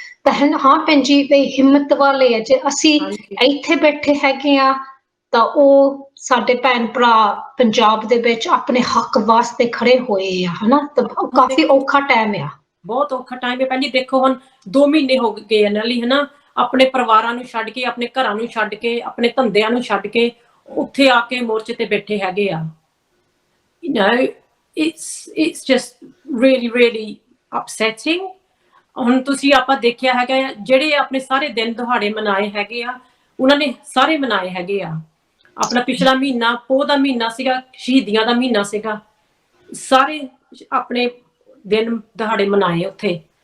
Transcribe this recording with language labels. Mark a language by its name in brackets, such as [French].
[Punjabi] ਤਾਂ ਹਾਂ ਭੈਣ ਜੀ ਹਿੰਮਤ ਵਾਲੇ ਆ. ਜੇ ਅਸੀਂ ਇੱਥੇ ਬੈਠੇ ਹੈਗੇ ਆ ਤਾਂ ਉਹ ਸਾਡੇ ਭੈਣ ਭਰਾ ਪੰਜਾਬ ਦੇ ਵਿੱਚ ਆਪਣੇ ਹੱਕ ਵਾਸਤੇ ਖੜੇ ਹੋਏ ਆ, ਹਨਾ. ਤਾਂ ਕਾਫੀ ਔਖਾ ਟਾਈਮ ਆ, ਬਹੁਤ ਔਖਾ ਟਾਈਮ ਹੈ ਭੈਣ ਜੀ. ਦੇਖੋ ਹੁਣ 2 ਮਹੀਨੇ ਹੋ ਗਏ ਨਾਲੀ, ਹਨਾ, ਆਪਣੇ ਪਰਿਵਾਰਾਂ ਨੂੰ ਛੱਡ ਕੇ, ਆਪਣੇ ਘਰਾਂ ਨੂੰ ਛੱਡ ਕੇ, ਆਪਣੇ ਧੰਦਿਆਂ ਨੂੰ ਛੱਡ ਕੇ ਉੱਥੇ ਆ ਕੇ ਮੋਰਚੇ ਤੇ ਬੈਠੇ ਹੈਗੇ ਆ. [English] it's just really really upsetting. [Punjabi] ਹੁਣ ਤੁਸੀਂ ਆਪਾਂ ਦੇਖਿਆ ਹੈਗਾ ਜਿਹੜੇ ਆਪਣੇ ਸਾਰੇ ਦਿਨ ਦਿਹਾੜੇ ਮਨਾਏ ਹੈਗੇ ਆ, ਉਹਨਾਂ ਨੇ ਸਾਰੇ ਮਨਾਏ ਹੈਗੇ ਆ. ਆਪਣਾ ਪਿਛਲਾ ਮਹੀਨਾ ਪੋਹ ਦਾ ਮਹੀਨਾ ਸੀਗਾ, ਸ਼ਹੀਦੀਆਂ ਦਾ ਮਹੀਨਾ ਸੀਗਾ, ਸਾਰੇ ਆਪਣੇ ਦਿਨ ਦਿਹਾੜੇ ਮਨਾਏ ਉੱਥੇ.